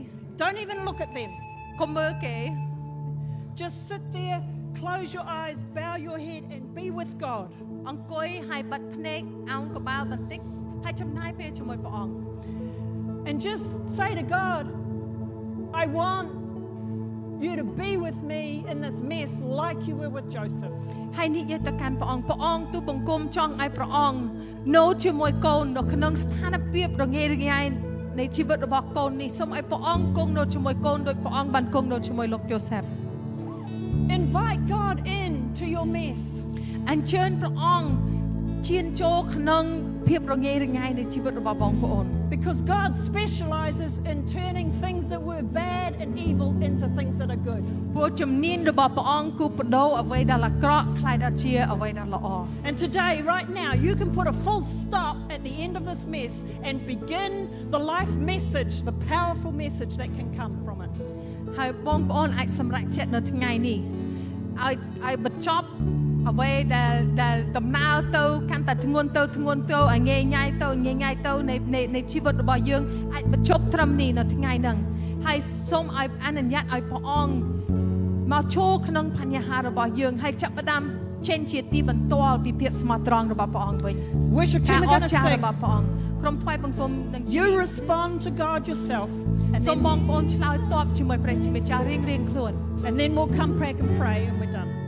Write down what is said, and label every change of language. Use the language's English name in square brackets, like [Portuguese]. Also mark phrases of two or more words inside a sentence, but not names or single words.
[English] Don't even look at them. [Khmer] កុំមើលគេ [English] Just sit there, close your eyes, bow your head, and be with God. [Khmer] អង្គុយហើយបិទភ្នែកអោនក្បាលបន្តិចហើយចំណាយពេលជាមួយព្រះអង្គ [English] And just say to God, I want you to be with me in this mess like you were with Joseph. [Khmer] ហើយនិយាយទៅកាន់ព្រះអង្គទូបង្គំចង់ឲ្យព្រះអង្គនៅជាមួយកូននៅក្នុងស្ថានភាពរងារងាយនៃជីវិតរបស់កូននេះសូមឲ្យព្រះអង្គគង់នៅជាមួយកូនដោយព្រះអង្គបានគង់នៅជាមួយលោកយូសេប [English] Invite God in to your mess. [Khmer] អញ្ជើញព្រះអង្គឈានចូលក្នុងភាពរងារងាយនៃជីវិតរបស់បងប្អូន [English] Because God specializes in turning things that were bad and evil into things that are good. [Khmer] ព្រោះជំនាញរបស់ព្រះអង្គគឺបដូរអ្វីដែលអាក្រក់คล้ายដល់ជាអ្វីដែលល្អ [English] And today, right now, you can put a full stop at the end of this mess and begin the life message, the powerful message that can come from it. [Khmer] ហើយបងប្អូនអាចសម្រេចចិត្តនៅថ្ងៃនេះឲ្យបញ្ចប់អ្វីដែលដំណើរទៅកាន់តែធ្ងន់ទៅឲ្យងាយងាយទៅនៃជីវិតរបស់យើងអាចបញ្ចប់ត្រឹមនេះនៅថ្ងៃហ្នឹងហើយសូមឲ្យអនុញ្ញាតឲ្យព្រះអង្គមកចូលក្នុងបញ្ហារបស់យើងហើយចាប់ផ្ដើមចេញជាទីបន្ទាល់ពីភាពស្មោះត្រង់របស់ព្រះអង្គវិញ [English] Worship team are going to sing. [Khmer] របស់ព្រះអង្គក្រុមថ្វាយបង្គំនឹង [English] You respond to God yourself, [Khmer] សូមបងប្អូនឆ្លើយតបជាមួយព្រះជាម្ចាស់រៀងខ្លួន [English] and then we'll come back and pray and we're done.